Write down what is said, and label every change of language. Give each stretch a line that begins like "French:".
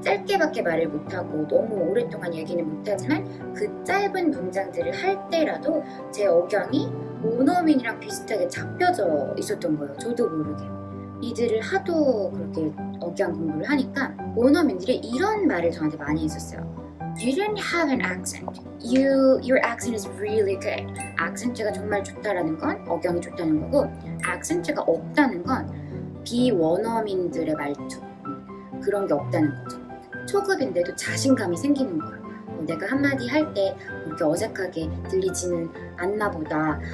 Korean: 짧게밖에 말을 못하고 너무 오랫동안 얘기는 못하지만 그 짧은 문장들을 할 때라도 제 억양이 원어민이랑 비슷하게 잡혀져 있었던 거예요. 저도 모르게. 미드를 하도 그렇게 억양 공부를 하니까 원어민들이 이런 말을 저한테 많이 했었어요.
English: You don't have an accent. Your accent is really good.
Korean: 악센트가 정말 좋다라는 건 억양이 좋다는 거고, 악센트가 없다는 건 비원어민들의 말투, 그런 게 없다는 거죠. 초급인데도 자신감이 생기는 거예요. 내가 한마디 할 때 그렇게 어색하게 들리지는 않나 보다.